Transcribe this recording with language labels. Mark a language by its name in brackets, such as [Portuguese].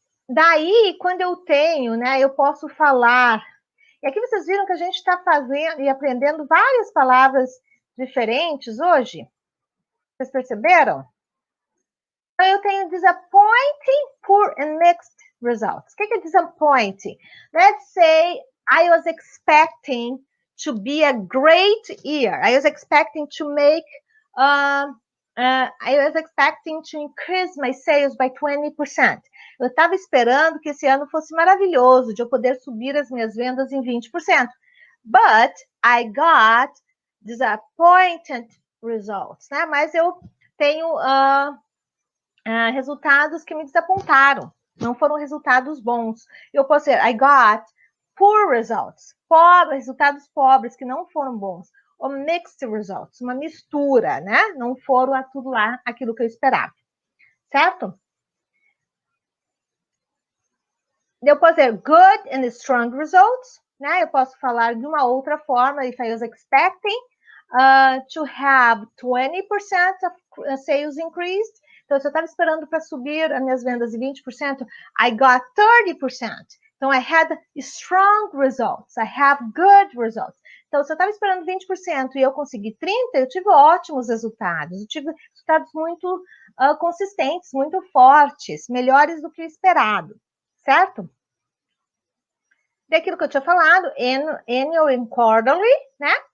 [Portuguese] Daí, quando eu tenho, né, eu posso falar. E aqui vocês viram que a gente está fazendo e aprendendo várias palavras diferentes hoje? Vocês perceberam? Então, eu tenho [English] disappointing, poor and mixed results. [Portuguese] O que é [English] disappointing? Let's say I was expecting to be a great year. I was expecting to make, I was expecting to increase my sales by 20%. [Portuguese] Eu estava esperando que esse ano fosse maravilhoso, de eu poder subir as minhas vendas em 20%. [English] But I got disappointed results, né? [Portuguese] Mas eu tenho resultados que me desapontaram. Não foram resultados bons. Eu posso dizer, [English] I got poor results. [Portuguese] Resultados pobres, que não foram bons. ou [English] mixed results, [Portuguese] uma mistura, né? Não foram tudo lá aquilo que eu esperava, certo? Eu posso dizer [English] good and strong results, [Portuguese] né? Eu posso falar de uma outra forma, [English] if I was expecting to have 20% of sales increased. [Portuguese] Então, se eu estava esperando para subir as minhas vendas em 20%, [English] I got 30%. Então, I had strong results, I have good results. [Portuguese] Então, se eu estava esperando 20% e eu consegui 30%, eu tive ótimos resultados. Eu tive resultados muito consistentes, muito fortes, melhores do que o esperado, certo? Daquilo que eu tinha falado, [English] annual and quarterly, [Portuguese] né?